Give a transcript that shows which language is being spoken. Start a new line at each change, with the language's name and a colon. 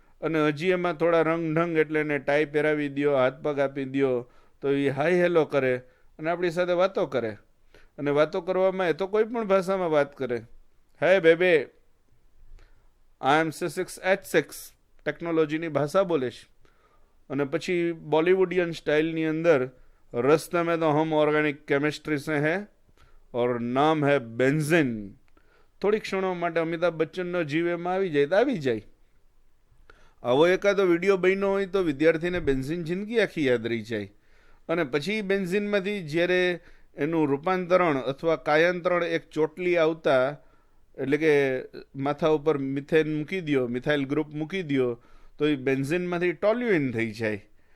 Gujarati: અને હજી એમાં થોડા રંગઢંગ એટલે એને ટાઈ પહેરાવી દો, હાથ પગ આપી દો તો એ હાય હેલો કરે અને આપણી સાથે વાતો કરે. અને વાતો કરવામાં એ તો કોઈ પણ ભાષામાં વાત કરે. હે બેબે, આઈ એમ C6H6 ટેકનોલોજીની ભાષા બોલે છે.
Hindi: અને પછી બોલિવૂડિયન સ્ટાઇલની અંદર રસ્તે में तो हम ऑर्गेनिक केमिस्ट्री से हैं और नाम है बेंजीन.
Gujarati: થોડી ક્ષણો માટે અમિતાભ બચ્ચનનો જીવ એમાં આવી જાય તો આવી જાય. આવો એકાદો વિડીયો બન્યો હોય તો વિદ્યાર્થીને બેન્ઝીન જિંદગી આખી યાદ રહી જાય. અને પછી બેન્ઝીનમાંથી જ્યારે એનું રૂપાંતરણ અથવા કાયાંતરણ એક ચોટલી આવતા, એટલે કે માથા ઉપર મિથેન મૂકી દો, મિથાઇલ ગ્રુપ મૂકી દો તો એ બેન્ઝીનમાંથી ટોલ્યુઇન થઈ જાય.